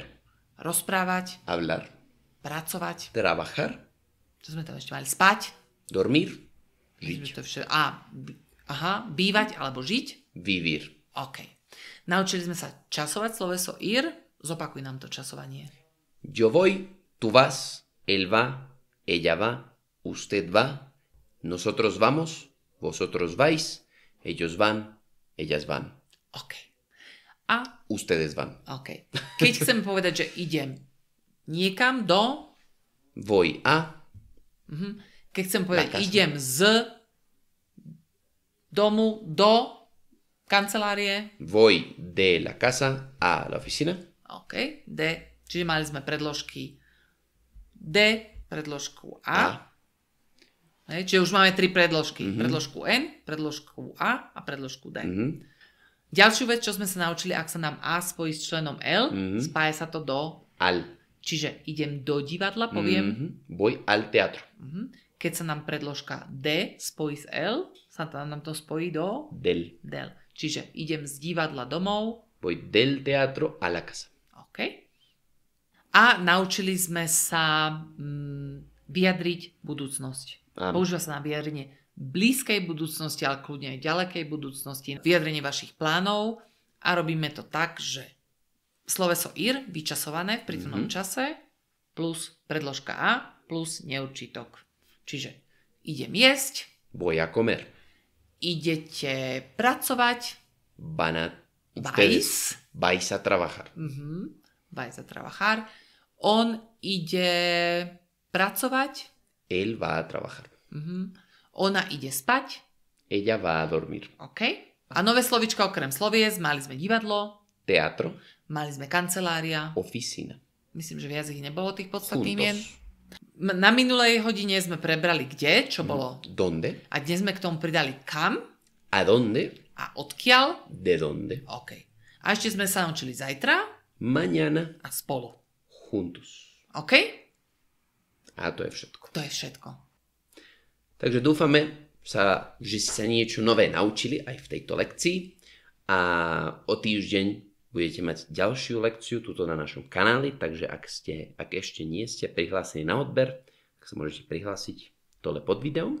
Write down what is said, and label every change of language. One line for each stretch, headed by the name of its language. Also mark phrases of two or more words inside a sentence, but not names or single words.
Slovak: Rozprávať.
Spanish: Hablar.
Slovak: Pracovať.
Spanish: Trabajar.
Slovak: Čo sme tam ešte mali? Spať.
Spanish: Dormir. Žiť.
Slovak: Bývať alebo žiť.
Spanish: Vivir.
Slovak: OK. Naučili sme sa časovať sloveso ir. Zopakuj nám to časovanie.
Spanish: Yo voy, tú vas, él va, ella va, usted va, Nosotros vamos, vosotros vais, ellos van, ellas van.
Slovak: OK. A
Spanish: Ustedes van.
Slovak: OK. Keď chcem povedať, že idem niekam do...
Spanish: Voy a...
Slovak: Keď chcem povedať,
Spanish: casa.
Slovak: idem z domu do kancelárie.
Spanish: Voy de la casa a la oficina. OK. De.
Slovak: Čiže mali sme predložky D, predložku A. Hej, čiže už máme 3 predložky. Predložku N, predložku A a predložku D. Ďalšiu vec, čo sme sa naučili, ak sa nám A spojí s členom L, spája sa to do...
Spanish: Al.
Slovak: Čiže idem do divadla, poviem.
Spanish: Voy al teatro.
Slovak: Keď sa nám predložka D spojí s L, sa nám to spojí do...
Spanish: Del. Del.
Slovak: Čiže idem z divadla domov.
Spanish: Voy del teatro a la casa.
Slovak: OK. A naučili sme sa vyjadriť budúcnosť. Používa sa na vyjadrenie blízkej budúcnosti, ale kľudne aj ďalekej budúcnosti. Vyjadrenie vašich plánov. A robíme to tak, že sloveso ir, vyčasované v prítomnom čase, plus predložka A, plus neurčitok. Čiže idem jesť.
Spanish: Voy a comer.
Slovak: Idete pracovať.
Spanish: Vais a trabajar. Vais a trabajar.
Slovak: On ide pracovať.
Spanish: Él va a trabajar.
Slovak: Ona ide spať.
Spanish: Ella va a dormir.
Slovak: OK. A nové slovička okrem slovies. Mali sme divadlo.
Spanish: Teatro.
Slovak: Mali sme kancelária.
Spanish: Oficina.
Slovak: Myslím, že viac ich nebolo tých podstatných mien.
Spanish: Juntos.
Slovak: Na minulej hodine sme prebrali kde, čo bolo.
Spanish: ¿Dónde?
Slovak: A dnes sme k tomu pridali kam.
Spanish: ¿A dónde?
Slovak: A odkiaľ.
Spanish: ¿De dónde?
Slovak: OK. A ešte sme sa naučili zajtra.
Spanish: Mañana.
Slovak: A spolu.
Spanish: Juntos.
Slovak: OK? A to je všetko. To je všetko. Takže dúfame, že si sa niečo nové naučili aj v tejto lekcii a o týždeň budete mať ďalšiu lekciu tuto na našom kanáli, takže ak ešte nie ste prihlásení na odber, tak sa môžete prihlásiť dole pod videom.